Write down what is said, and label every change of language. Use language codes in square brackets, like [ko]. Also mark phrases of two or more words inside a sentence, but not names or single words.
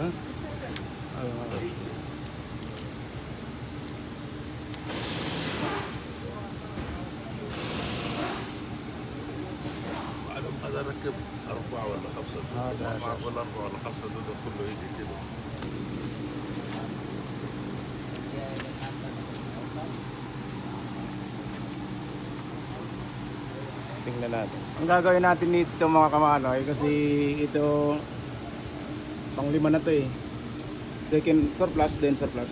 [ar] ايوه معلم هذا ركب أربعة ولا خمسة هذا أربعة ولا أربعة ولا خمسة دول كله يجي كده. [tl] tingnan natin. Ang gagawin natin dito mga kamanoy, kasi ito pang-lima na [en] to second surplus, then surplus.